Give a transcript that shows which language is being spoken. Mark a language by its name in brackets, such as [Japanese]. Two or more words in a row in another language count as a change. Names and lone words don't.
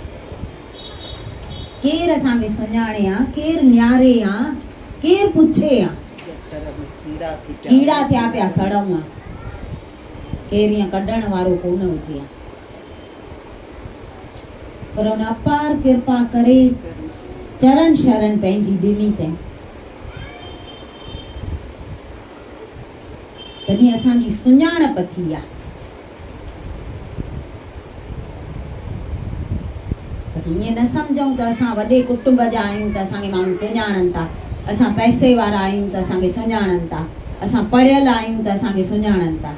[Sindhi] केरु असांखे सुञाणे हा, केरु नियारे हा, केरु पुछे हा। कीड़ा थिया पिया सड़ूं हा, केरु ईअं कढण वारो कोन हुजे हा। पर हुन अपार कृपा करे चरण शरण पंहिंजी ॾिनी अथईं, तॾहिं असांजी सुञाणप थी आहे। ईअं न सम्झूं त असां वॾे कुटुंब जा आहियूं त असांखे माण्हू सुञाणनि था, असां पैसे वारा आहियूं त असांखे सुञाणनि था, असां पढ़ियल आहियूं त असांखे सुञाणनि था।